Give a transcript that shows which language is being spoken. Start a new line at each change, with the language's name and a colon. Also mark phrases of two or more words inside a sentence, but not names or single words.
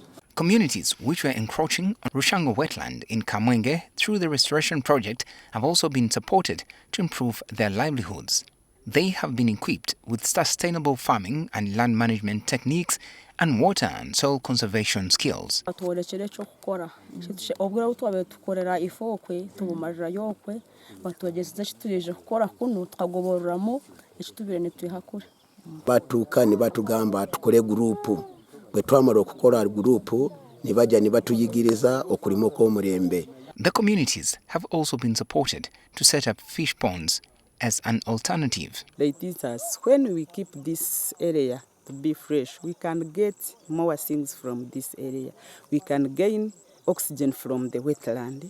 English: Communities which were encroaching on Rushango Wetland in Kamwenge through the restoration project have also been supported to improve their livelihoods. They have been equipped with sustainable farming and land management techniques and water and soil conservation skills.
Nyankole: Batuka nibatugamba tukole grupu bwe twamara okukora grupu nibaja nibatuyigiriza okulimo kw'omurembe.
English: The communities have also been supported to set up fish ponds as an alternative. Like this, when we keep this area to be fresh, we can get more things from this area. We can gain oxygen from the wetland.